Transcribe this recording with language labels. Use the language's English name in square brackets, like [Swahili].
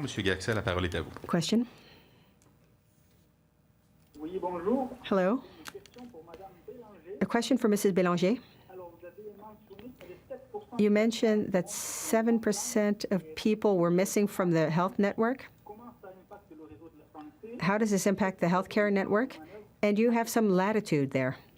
[French] Monsieur Gaxet, la parole est à vous. Question? Oui, bonjour. [English] Hello? [French] Question pour Madame Bélanger. [English] A question for Mrs. Bélanger. [French] Alors, vous avez mentionné que les 7% [English] You mentioned that 7% of people were missing from the health network. [French] comment ça impacte le réseau de la santé? [English] How does this impact the healthcare network? And you have some latitude there.